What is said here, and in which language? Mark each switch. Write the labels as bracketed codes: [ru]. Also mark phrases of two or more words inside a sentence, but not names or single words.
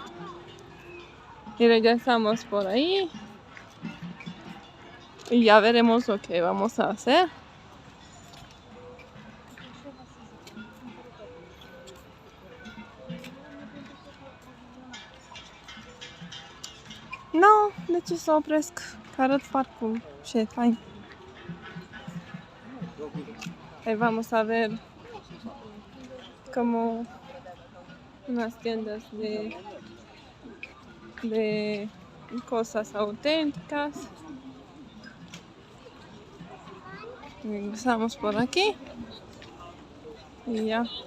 [es] Y regresamos por ahí. Y ya veremos lo que vamos a hacer. [ro] No, de ce să opresc? Că arăt parcul și e fain. [es] Ahí vamos a ver como unas tiendas de cosas auténticas. Ingresamos por aquí y ya.